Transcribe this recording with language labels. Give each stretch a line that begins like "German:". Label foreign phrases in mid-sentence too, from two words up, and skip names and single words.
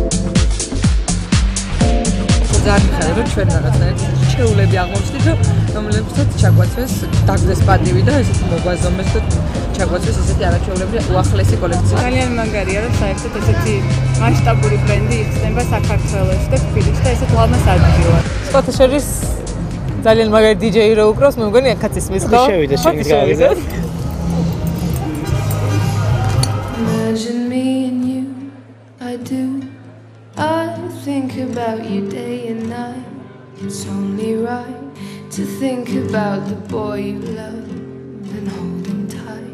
Georgian: ძალიან მიხარია, რომ ჩვენ რაღაცნაირად შეულები აღმოვჩნდით, რომლებსაც ჩაგვაცვეს დაგდეს პატივი და ესეთი მოგვაზომეს და ჩაგვაცვეს ესეთი არაჩვეულებრივი უახლესი კოლექცია. ძალიან მაგარია, რომ საერთოდ ესეთი მასშტაბური ბრენდი იხსნება საქართველოში და თბილისში და ესეთ ლამას ადგილად. სხვათა შორის ძალიან მაგარი დიჯეი რო უკრავს, მე მგონი აქაც ისმის ხო? შევიდე შენი გავიდე.
English: Imagine me and you, I do. I think about you day and night. It's only right to think about the boy you love and hold him tight.